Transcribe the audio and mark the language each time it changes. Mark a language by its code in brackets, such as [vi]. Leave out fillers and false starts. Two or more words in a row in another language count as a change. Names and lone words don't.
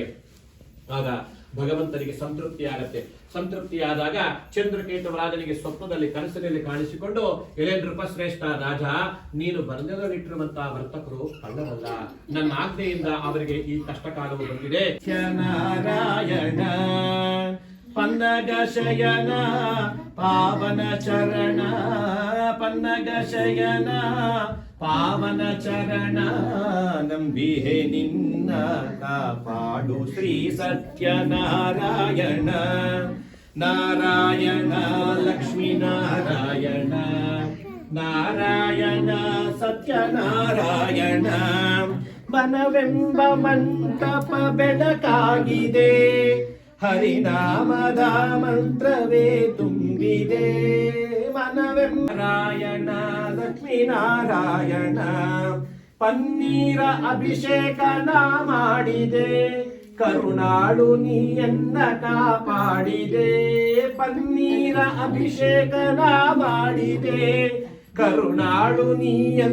[kn] ಆಗ ಭಗವಂತನಿಗೆ ಸಂತೃಪ್ತಿ ಆಗತ್ತೆ. ಸಂತೃಪ್ತಿಯಾದಾಗ ಚಂದ್ರಕೇತುವರಾಜನಿಗೆ ಸ್ವಪ್ನದಲ್ಲಿ ಕನಸಿನಲ್ಲಿ ಕಾಣಿಸಿಕೊಂಡು, ಎಲೆ ನೃಪಶ್ರೇಷ್ಠ ರಾಜ, ನೀನು ಬರೆದಿಟ್ಟಿರುವಂತಹ ವರ್ತಕರು ಕಳ್ಳರಲ್ಲ, ನನ್ನ ಆಜ್ಞೆಯಿಂದ ಅವರಿಗೆ ಈ ಕಷ್ಟ ಕಾಲವು ಬಂದಿದೆ. ನಾರಾಯಣ ಪನ್ನಗ ಶಯನ ಪಾವನ ಚರಣ ಪನ್ನಗ ಶಯನ ಪಾವನ ಚರಣ ನಂಬಿಹೆ ನಿನ್ನ ಕಾಪಾಡು ಶ್ರೀ ಸತ್ಯನಾರಾಯಣ ನಾರಾಯಣ ಲಕ್ಷ್ಮೀ ನಾರಾಯಣ ನಾರಾಯಣ ಸತ್ಯನಾರಾಯಣ ಮನವೆಂಬ ಮಂಟಪ ಬೆಳಕಾಗಿದೆ ಹರಿನಾಮದ ಮಂತ್ರವೇ ತುಂಬಿದೆ ಮನವೆಂಬ ನಾರಾಯಣ ಲಕ್ಷ್ಮೀನಾರಾಯಣ ಪನ್ನೀರ ಅಭಿಷೇಕನ ಮಾಡಿದೆ ಕರುಣಾಳು ನೀಯನ್ನ ಕಾಪಾಡಿದೆ ಪನ್ನೀರ ಅಭಿಷೇಕನ ಮಾಡಿದೆ ಕರುಣಾಳು ನೀಯನ್ನ